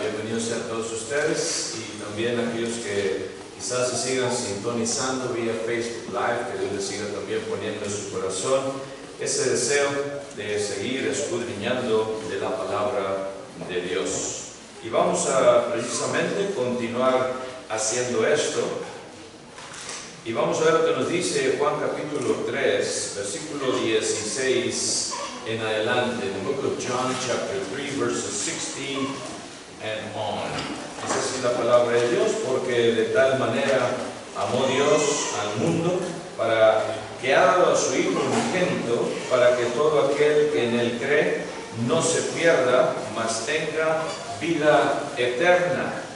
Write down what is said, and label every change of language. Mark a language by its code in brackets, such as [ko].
[es] Bienvenidos sean todos ustedes, y también aquellos que quizás se sigan sintonizando vía Facebook Live, que Dios les siga también poniendo en su corazón ese deseo de seguir escudriñando de la palabra de Dios. Y vamos a precisamente continuar haciendo esto, y vamos a ver lo que nos dice Juan capítulo 3, versículo 16 en adelante. [en] The book of John chapter 3 verses 16 and on. [es] Es así la palabra de Dios: porque de tal manera amó Dios al mundo, para que ha dado a su Hijo unigénito, para que todo aquel que en él cree no se pierda, mas tenga vida eterna.